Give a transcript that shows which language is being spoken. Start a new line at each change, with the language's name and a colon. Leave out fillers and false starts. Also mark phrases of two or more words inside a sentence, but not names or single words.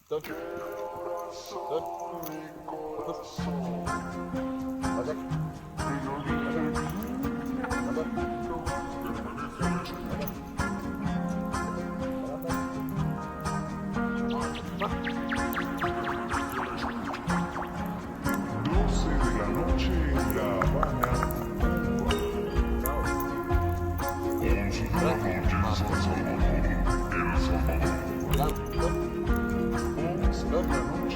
Turkish: Dön. Dön. Otur. Bacak. Bacak. Bak.
Spanish: 12 de la noche en La Habana, Cuba. 11 de la noche en San Salvador, El Salvador.
Turkish: Lan. Dön.
Spanish: 11 de la